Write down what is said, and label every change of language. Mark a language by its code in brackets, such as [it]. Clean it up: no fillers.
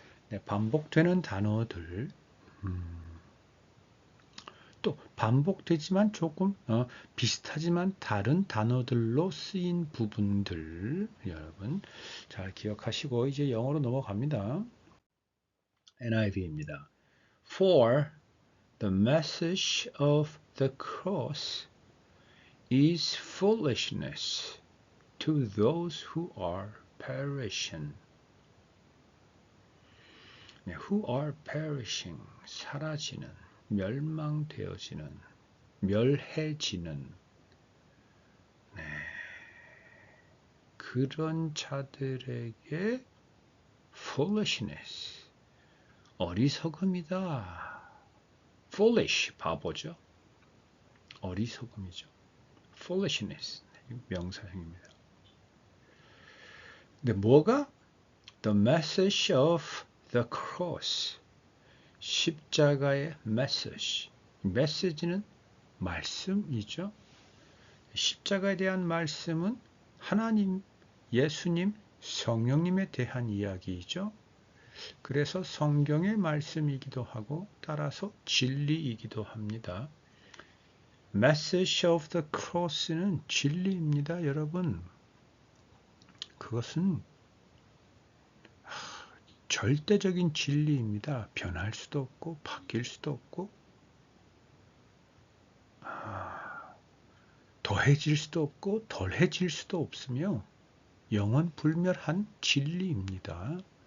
[ko] 네, 반복되는 단어들, 또 반복되지만 조금 비슷하지만 다른 단어들로 쓰인 부분들 여러분 잘 기억하시고 이제 영어로 넘어갑니다. NIV입니다. [en] For the message of the cross is foolishness to those who are perishing. [ko] 네, [en] who are perishing, [ko] 사라지는, 멸망되어지는, 멸해지는, 그런 자들에게 foolishness. 어리석음이다. foolish, 바보죠. 어리석음이죠. foolishness, 명사형입니다. 근데 뭐가? [en] The message of the cross. [ko] 십자가의 message. 메시지는 말씀이죠. 십자가에 대한 말씀은 하나님, 예수님, 성령님에 대한 이야기이죠. 그래서 성경의 말씀이기도 하고 따라서 진리이기도 합니다. [en] Message of the Cross [ko] 는 진리입니다, 여러분. 그것은 절대적인 진리입니다. 변할 수도 없고 바뀔 수도 없고 더해질 수도 없고 덜해질 수도 없으며 영원 불멸한 진리입니다.